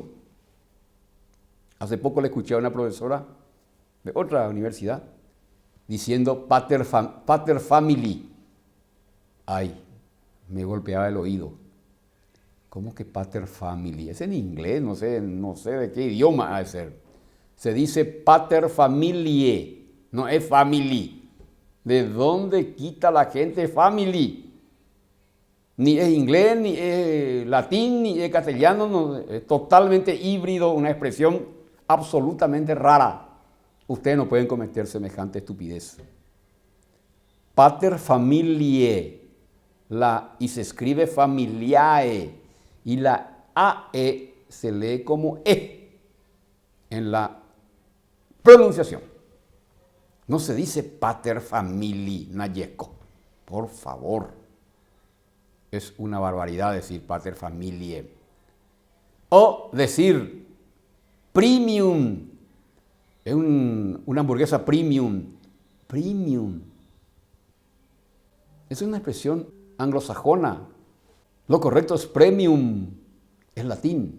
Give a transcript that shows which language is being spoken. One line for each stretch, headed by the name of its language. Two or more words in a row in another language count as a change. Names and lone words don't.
Spanish: Hace poco le escuché a una profesora de otra universidad diciendo pater family. Ay, me golpeaba el oído. ¿Cómo que pater family? Es en inglés, no sé de qué idioma ha de ser. Se dice
Latin: pater familiae,
Spanish: no es family. ¿De dónde quita la gente family? Ni es inglés, ni es latín, ni es castellano, no, es totalmente híbrido, una expresión absolutamente rara. Ustedes no pueden cometer semejante estupidez.
Latin: Pater familiae,
Spanish: y se escribe familiae, y la AE se lee como E en la pronunciación. No se dice
Latin: pater familiae
Spanish: nayesco, por favor. Es una barbaridad decir
Latin: pater familiae.
Spanish: O decir premium, es una hamburguesa premium. Premium. Es una expresión anglosajona. Lo correcto es premium, es latín.